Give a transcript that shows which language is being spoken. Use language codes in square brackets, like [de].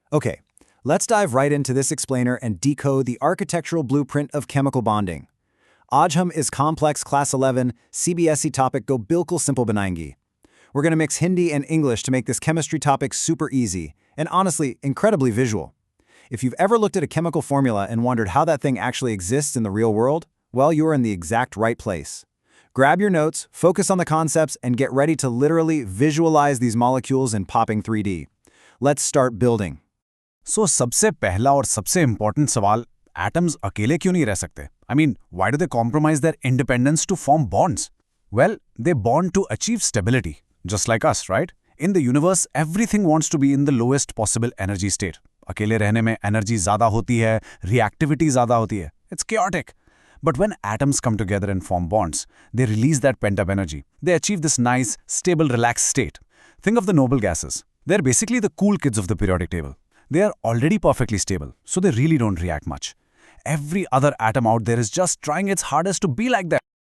[en] Okay, let's dive right into this explainer and decode the architectural blueprint of chemical bonding. [hi] आज हम इस [en] complex class 11 CBSE topic [hi] को बिल्कुल simple बनाएंगे. [en] We're going to mix Hindi and English to make this chemistry topic super easy and honestly incredibly visual. If you've ever looked at a chemical formula and wondered how that thing actually exists in the real world, well, you're in the exact right place. Grab your notes, focus on the concepts, and get ready to literally visualize these molecules in popping 3D. Let's start building. [hi] सो सबसे पहला और सबसे important सवाल, atoms अकेले क्यों नहीं रह सकते? [en] I mean, why do they compromise their independence to form bonds? Well, they bond to achieve stability, just like us, right? In the universe everything wants to be in the lowest possible energy state. [hi] अकेले रहने में energy ज्यादा होती है, reactivity ज्यादा होती है. [en] It's chaotic. But when atoms come together and form bonds, they release that pent-up energy. They achieve this nice, stable, relaxed state. Think of the noble gases. They're basically the cool kids of the periodic table. They are already perfectly stable, so they really don't react much. Every other atom out there is just trying its hardest to be like that.